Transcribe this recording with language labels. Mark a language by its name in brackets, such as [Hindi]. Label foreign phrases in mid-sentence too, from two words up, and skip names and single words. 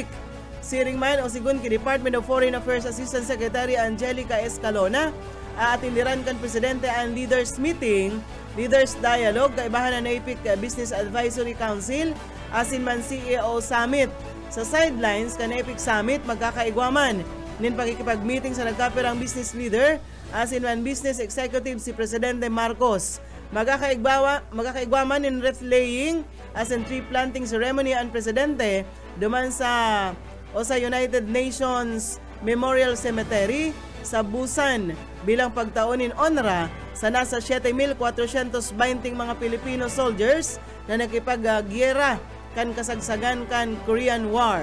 [Bikol] Siring man o sigun ki Department of Foreign Affairs Assistant Secretary Angelica Escalona, aatindiran kan presidente ang [English] leaders meeting, leaders dialogue, [Bikol] kaibahan ng APEC Business Advisory Council, asin man CEO Summit. Sa sidelines kan APEC Summit magkakaigwaman nin pagkikipag-meeting sa nagkapirang [English] business leader [Bikol] asin man [English] business executive [Bikol] si Presidente Marcos. Magkakaigwaman in [English] wreath laying [Bikol] as in [English] tree planting ceremony [Bikol] ang Presidente duman sa United Nations Memorial Cemetery sa Busan bilang pagtaunin onra sa nasa 7,420 mga [English] Filipino soldiers [Bikol] na nakipag-gyera kan kasagsagan kan Korean War.